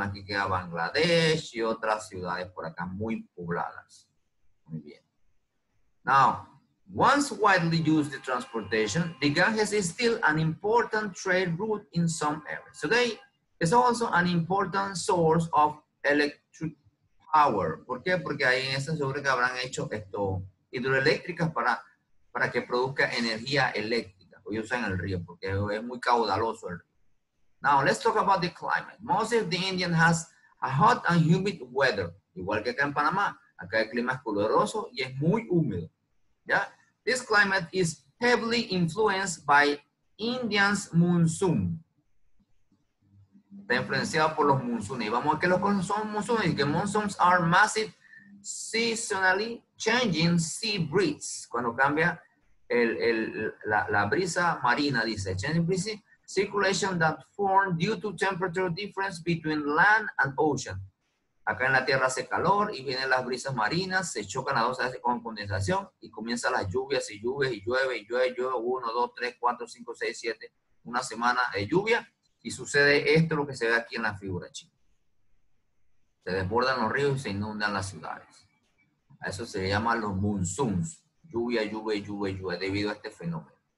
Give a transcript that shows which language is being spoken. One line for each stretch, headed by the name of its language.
Spanish: Aquí queda Bangladesh y otras ciudades por acá muy pobladas. Muy bien.
English: Now, once widely used in transportation, the Ganges is still an important trade route in some areas. Today, it's also an important source of electric power.
Spanish: ¿Por qué? Porque ahí en esa seguro que habrán hecho esto hidroeléctricas para que produzca energía eléctrica. Hoy usan el río porque es muy caudaloso el río.
English: Now, let's talk about the climate. Most of the Indian has a hot and humid weather.
Spanish: Igual que acá en Panamá. Acá el clima es caluroso y es muy húmedo. ¿Ya?
English: This climate is heavily influenced by Indians' monsoon.
Spanish: Está influenciado por los monsones. Y vamos a ver que los son monsones.
English: Que monsoons are massive, seasonally changing sea breeze.
Spanish: Cuando cambia la brisa marina, dice.
English: Changing breeze, circulation that form due to temperature difference between land and ocean.
Spanish: Acá en la tierra hace calor y vienen las brisas marinas, se chocan las dos veces con condensación y comienzan las lluvias y lluvias y llueve, 1, 2, 3, 4, 5, 6, 7, una semana de lluvia y sucede esto lo que se ve aquí en la figura, chicos. Se desbordan los ríos y se inundan las ciudades. A eso se llama los monsoons, lluvia, debido a este fenómeno.